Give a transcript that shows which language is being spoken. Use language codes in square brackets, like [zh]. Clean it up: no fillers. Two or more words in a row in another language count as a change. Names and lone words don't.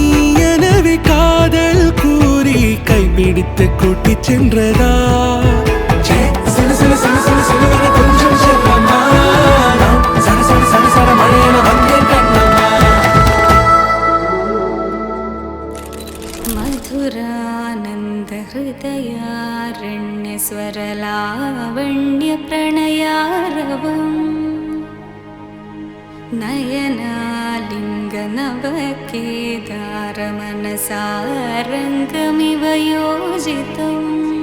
[ta] எனவே காதல் கூறி கைப்பிடித்து கூட்டிச் சென்றதா சில சில சில சில சிலுவென கொஞ்சம் செல்லம்மா சட சட சட சட மழையென வந்தேன் கண்ணம்மா [sa] मधुरानन्द हृदयारण्य स्वरलावण्य प्रणयारवम् नयनालिङ्ग नवकेदार मनसारङ्गमिव योजितम्